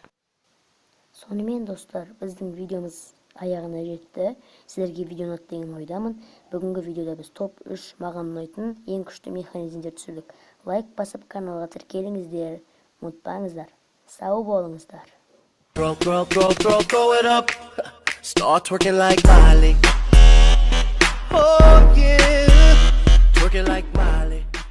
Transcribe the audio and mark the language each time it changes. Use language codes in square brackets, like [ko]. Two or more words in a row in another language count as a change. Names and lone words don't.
[kk] Сонымен достар, біздің видеомыз аяғына жетті. Сіздерге видео ұнады деген ойдамын. Бүгінгі видеода біз топ 3 маған ұнайтын ең күшті mexanizmдер түсірдік. Лайк басып каналға тіркеліңіздер. Ұмытпаңыздар. Сау болыңыздар. [en] Throw it up. Start twerking like Miley. Oh yeah, twerking like Miley.